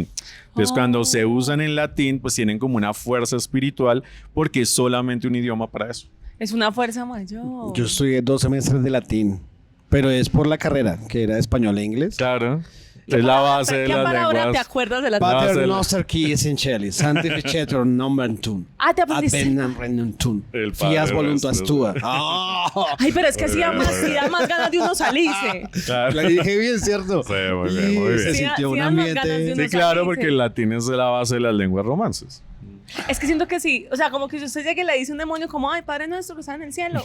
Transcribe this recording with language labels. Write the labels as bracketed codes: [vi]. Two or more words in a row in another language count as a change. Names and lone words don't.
[es] Entonces, cuando se usan en latín, pues tienen como una fuerza espiritual porque es solamente un idioma para eso. Es una fuerza mayor. Yo estudié 2 semestres de latín, pero es por la carrera, que era español e inglés. Claro. Es la base de ¿Qué las palabra te lenguas. acuerdas de las Va- [la] Pater [es] hacerlo. [la] noster qui es in celis, sanctificetur nomen tuum. [es] Ah, te aprendiste. [la] Advenam regnum tuum. [es] El Padre [la] Fias voluntas [es] nuestro. [la] tua. Ah, [es] Ay, pero es que sí da Muy más, bien. sí da más ganas de uno salirse. Claro. la dije bien, ¿cierto? Sí, muy bien, muy bien. Se Sí, sintió sí un dan más ganas de ambiente. uno Sí, claro, salirse. porque el latín es la base de las lenguas romances. Es que siento que sí. O sea, como que si usted llega y le dice a un demonio como, ay, Padre nuestro que está en el cielo.